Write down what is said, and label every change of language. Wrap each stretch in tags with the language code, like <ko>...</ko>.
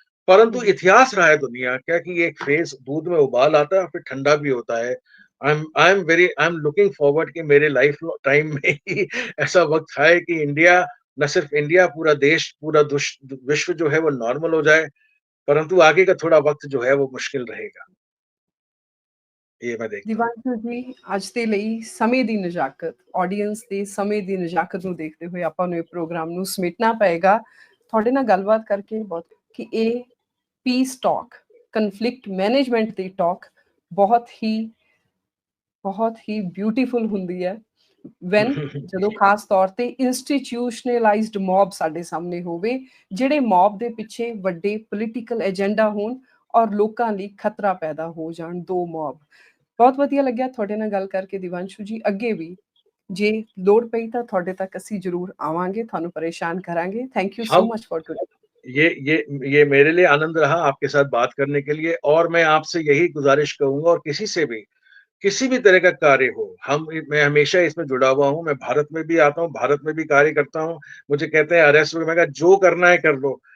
<hi>परंतु इतिहास रहा है दुनिया का कि ये एक फेज दूध में उबाल आता है और फिर ठंडा भी होता है।</hi> <en>I am looking forward</en> <hi>कि मेरे लाइफ टाइम में ही ऐसा वक्त आए कि इंडिया, न सिर्फ इंडिया, पूरा देश, पूरा विश्व जो है वो नॉर्मल हो जाए। परंतु आगे का थोड़ा वक्त जो है वो मुश्किल रहेगा, ये मैं देखता हूँ।</hi> <pa>ਦੀਵਾਂਸ਼ੂ ਜੀ, ਅੱਜ ਦੇ ਲਈ ਸਮੇਂ ਦੀ ਨਜ਼ਾਕਤ, ਆਡੀਅנס ਦੇ ਸਮੇਂ ਦੀ ਨਜ਼ਾਕਤ ਨੂੰ ਦੇਖਦੇ ਹੋਏ ਆਪਾਂ ਨੂੰ ਇਹ ਪ੍ਰੋਗਰਾਮ ਨੂੰ ਸਮੇਟਣਾ ਪਏਗਾ। ਤੁਹਾਡੇ ਨਾਲ ਗੱਲਬਾਤ ਕਰਕੇ ਬਹੁਤ ਕਿ ਇਹ ਪੀਸ ਟਾਕ, ਕਨਫਲਿਕਟ ਮੈਨੇਜਮੈਂਟ ਦੀ ਟਾਕ ਬਹੁਤ ਹੀ ਬਿਊਟੀਫੁਲ ਹੁੰਦੀ ਹੈ ਵੈਨ ਜਦੋਂ ਖਾਸ ਤੌਰ ਤੇ ਇੰਸਟੀਟਿਊਸ਼ਨਲਾਈਜ਼ਡ ਮੌਬ ਸਾਡੇ ਸਾਹਮਣੇ ਹੋਵੇ, ਜਿਹੜੇ ਮੌਬ ਦੇ ਪਿੱਛੇ ਵੱਡੇ ਪੋਲੀਟੀਕਲ ਏਜੰਡਾ ਹੋਣ ਔਰ ਲੋਕਾਂ ਲਈ ਖਤਰਾ ਪੈਦਾ ਹੋ ਜਾਣ, ਦੋ ਮੌਬ। ਬਹੁਤ ਵਧੀਆ ਲੱਗਿਆ ਤੁਹਾਡੇ ਨਾਲ ਗੱਲ ਕਰਕੇ ਦੀਵਾਂਸ਼ੂ ਜੀ। ਅੱਗੇ ਵੀ ਜੇ ਲੋੜ ਪਈ ਤਾਂ ਤੁਹਾਡੇ ਤੱਕ ਅਸੀਂ ਜ਼ਰੂਰ ਆਵਾਂਗੇ, ਤੁਹਾਨੂੰ परेशान करांगे।</pa> <en>thank you so</en> <hi>हम</hi> <en>Much for today.</en> <hi>ये मेरे लिए आनंद रहा आपके साथ बात करने के लिए, और मैं आपसे यही गुजारिश करूंगा, और किसी से भी किसी भी तरह का कार्य हो, मैं हमेशा इसमें जुड़ा हुआ हूँ। मैं भारत में भी आता हूँ, भारत में भी कार्य करता हूँ। मुझे कहते हैं अरेस्ट, मैं कहा जो करना है कर लो।</hi>